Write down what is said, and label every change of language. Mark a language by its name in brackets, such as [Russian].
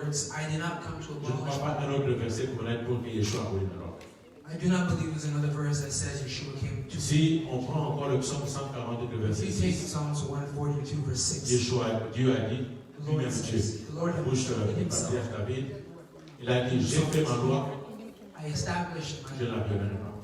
[French] Je ne crois pas un autre verset pour que Yeshua abolit la loi. [English] I do not believe there's another verse that says Yeshua came to. [French] Si on prend encore le psaume 142, verset 6, [English] Psalms 142, verse 6. [French] Dieu a dit, lui-même Dieu, bouche du patriarche David, il a dit, j'ai fait ma loi, je ne la violerai pas.